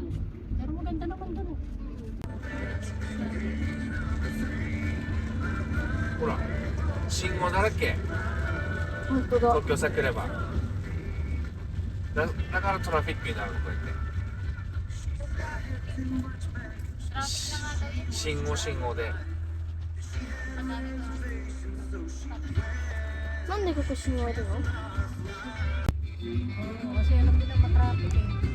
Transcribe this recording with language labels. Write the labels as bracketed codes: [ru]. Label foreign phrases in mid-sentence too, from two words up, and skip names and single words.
[tl] Pero maganda naman doon. [ja] ほら信号だらけ本当だ。東京さくればだからトラフィックになるのこうやって信号でなんでここ信号あるの？ [tl] Kasi alam din na matraffic eh.